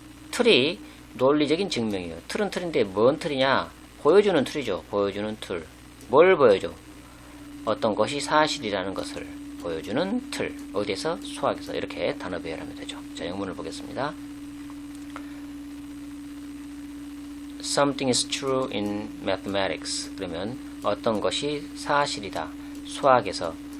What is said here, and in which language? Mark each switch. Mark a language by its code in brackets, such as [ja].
[ko] 틀이 논리적인 증명이에요. 틀은 틀인데 뭔 틀이냐? 보여주는 틀이죠. 보여주는 틀. 뭘 보여줘? 어떤 것이 사실이라는 것을 보여주는 틀. 어디에서? 수학에서. 이렇게 단어 배열하면 되죠. 자, 영문을 보겠습니다. [en] Something is true in mathematics. [ko] 그러면 어떤 것이 사실이다. 수학에서.